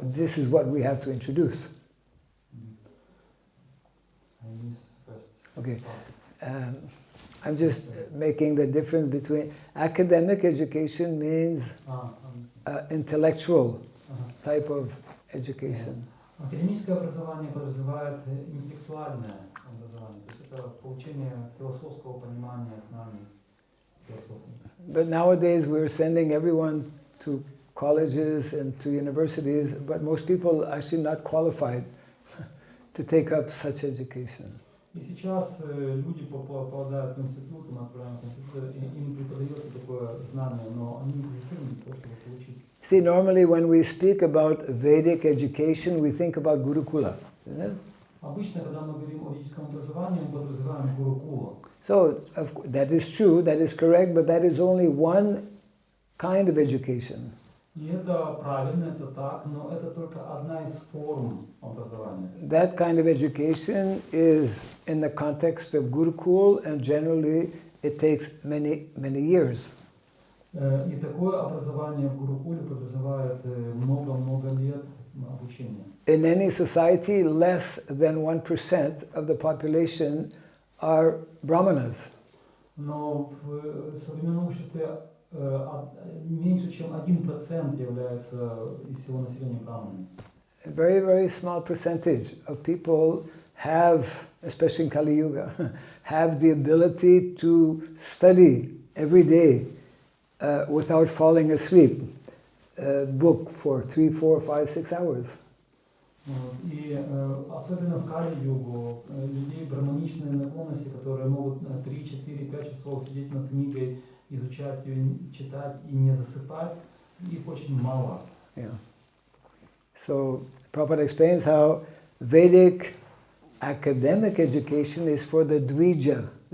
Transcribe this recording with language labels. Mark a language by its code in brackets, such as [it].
[en] This is what we have to introduce. I miss first. Okay. I'm just making the difference between academic education means intellectual type of education. [ru] Академическое образование подразумевает интеллектуальное образование, то есть это получение философского понимания знаний философии. [en] But nowadays we're sending everyone to colleges and to universities, but most people are actually not qualified to take up such education. [ru] И сейчас люди попадают в институт, мы отправляем в институт, им преподается такое знание, но они не квалифицированы для того, чтобы получить. [en] See, normally when we speak about Vedic education, we think about Gurukula, isn't it? [ru] Обычно, когда мы говорим о ведическом образовании, мы подразумеваем гурукула. [en] So, that is true, that is correct, but that is only one kind of education. [ru] И это правильно, это так, но это только одна из форм образования. [en] That kind of education is in the context of Gurukul, and generally it takes many, many years. [ru] И такое образование в гурукуле подразумевает много-много лет обучения. [en] In any society, less than 1% of the population are brahmanas. [ru] Но в современном обществе меньше чем 1% является из всего населения браманами. [en] A very, very small percentage of people have, especially in Kali Yuga, have the ability to study every day without falling asleep, book for 3, 4, 5, 6 hours. [ru] И особенно в Кали-югу людей браманичные наклонности, которые могут 3, 4, 5 часов сидеть над книгой, изучать ее, читать и не засыпать, их очень мало. [en] Yeah. So Prabhupada explains how Vedic academic education is for the Dvija,